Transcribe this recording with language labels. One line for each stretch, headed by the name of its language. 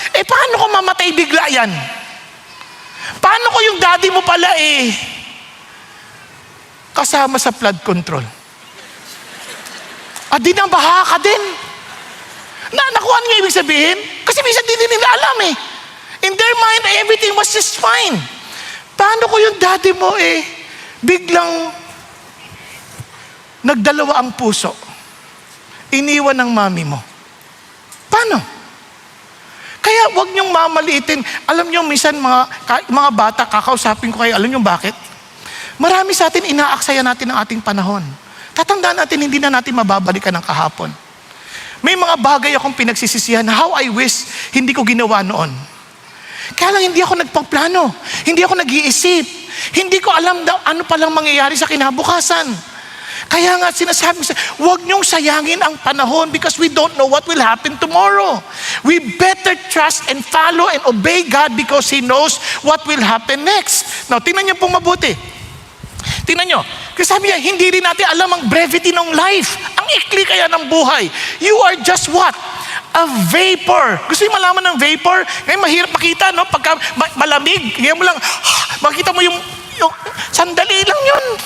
Filipino: Paano kung mamatay bigla yan? Paano ko yung daddy mo pala kasama sa flood control? Di nabaha ka din. Nakuha niyo ibig sabihin? Kasi minsan din nila alam
English: In their mind, everything was just fine.
Filipino: Paano ko yung daddy mo biglang nagdalawa ang puso? Iniwan ng mami mo. Paano? Kaya wag niyong mamaliitin. Alam niyo, minsan mga bata, kakausapin ko kayo, alam niyo bakit? Marami sa atin, inaaksaya natin ang ating panahon. Tatandaan natin, hindi na natin mababalikan ang kahapon. May mga bagay akong pinagsisisihan,
English: how I wish
Filipino: hindi ko ginawa noon. Kaya lang hindi ako nagpaplano, hindi ako nag-iisip, hindi ko alam ano palang mangyayari sa kinabukasan. Kaya nga sinasabi ko, huwag niyong sayangin ang panahon
English: because we don't know what will happen tomorrow. We better trust and follow and obey God because He knows what will happen next.
Filipino: Now, tingnan niyo pong mabuti. Tingnan niyo. Kasi sabi niya, hindi rin natin alam ang brevity ng life. Ang ikli kaya ng buhay.
English: You are just what? A vapor.
Filipino: Gusto niyo malaman ng vapor? Ngayon mahirap makita, no? Pagka malamig, ngayon mo lang, makita mo yung sandali lang yun.